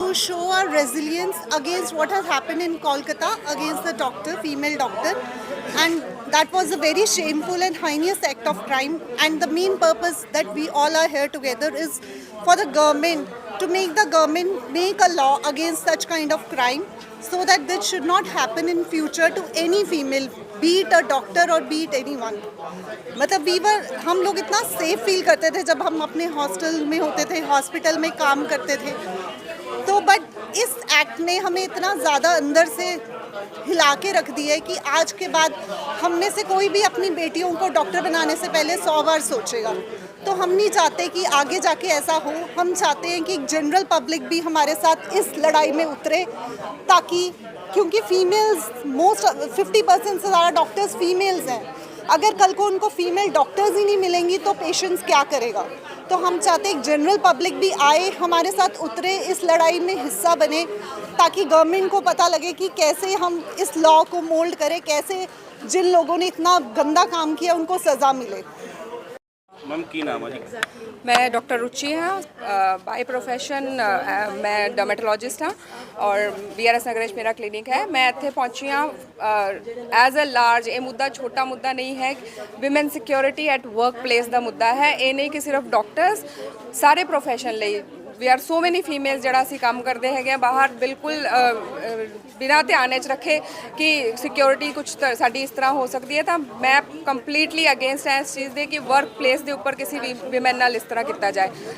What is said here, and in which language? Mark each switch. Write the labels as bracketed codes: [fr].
[en] to show our resilience against what has happened in Kolkata against the doctor, female doctor, and that was a very shameful and heinous act of crime. And the main purpose that we all are here together is for the government to make the government make a law against such kind of crime, so that this should not happen in future to any female, be it a doctor or be it anyone. [hi] मतलब हम लोग इतना safe feel करते थे जब हम अपने hostel में होते थे, हॉस्पिटल में काम करते थे, तो बट इस एक्ट ने हमें इतना ज़्यादा अंदर से हिला के रख दिया है कि आज के बाद हम में से कोई भी अपनी बेटियों को डॉक्टर बनाने से पहले 100 बार सोचेगा। तो हम नहीं चाहते कि आगे जाके ऐसा हो। हम चाहते हैं कि जनरल पब्लिक भी हमारे साथ इस लड़ाई में उतरे, ताकि क्योंकि फीमेल्स मोस्ट 50% से ज़्यादा डॉक्टर्स फीमेल्स हैं। अगर कल को उनको फीमेल डॉक्टर्स ही नहीं मिलेंगी तो पेशेंट्स क्या करेगा। तो हम चाहते हैं जनरल पब्लिक भी आए, हमारे साथ उतरे, इस लड़ाई में हिस्सा बने, ताकि गवर्नमेंट को पता लगे कि कैसे हम इस लॉ को मोल्ड करें, कैसे जिन लोगों ने इतना गंदा काम किया उनको सज़ा मिले। [pa] मैम की नाम है जी? मैं डॉक्टर रुचि हाँ, बाय प्रोफैशन मैं डर्मेटोलॉजिस्ट हाँ और BRS नगरेश मेरा क्लिनिक है। मैं ਇੱਥੇ ਪਹੁੰਚੀ ਹਾਂ ਐਜ਼ ਅ ਲਾਰਜ। ਇਹ ਮੁੱਦਾ ਛੋਟਾ ਮੁੱਦਾ ਨਹੀਂ ਹੈ। Women security at work place ਦਾ ਮੁੱਦਾ ਹੈ। ਇਹ ਨਹੀਂ ਕਿ ਸਿਰਫ ਡਾਕਟਰਸ, ਸਾਰੇ ਪ੍ਰੋਫੈਸ਼ਨ ਲਈ [en] we are so many females [pa] ਜਿਹੜਾ ਅਸੀਂ ਕੰਮ ਕਰਦੇ ਹੈਗੇ ਬਾਹਰ, ਬਿਲਕੁਲ ਬਿਨਾਂ ਧਿਆਨ 'ਚ ਰੱਖੇ ਕਿ ਸਿਕਿਉਰਿਟੀ ਕੁਛ ਸਾਡੀ ਇਸ ਤਰ੍ਹਾਂ ਹੋ ਸਕਦੀ ਹੈ। ਤਾਂ ਮੈਂ ਕੰਪਲੀਟਲੀ ਅਗੇਂਸਟ ਹੈ ਇਸ ਚੀਜ਼ ਦੇ ਕਿ ਵਰਕ ਪਲੇਸ ਦੇ ਉੱਪਰ ਕਿਸੇ ਵੀ ਵਿਮਨ ਨਾਲ ਇਸ ਤਰ੍ਹਾਂ ਕੀਤਾ ਜਾਏ।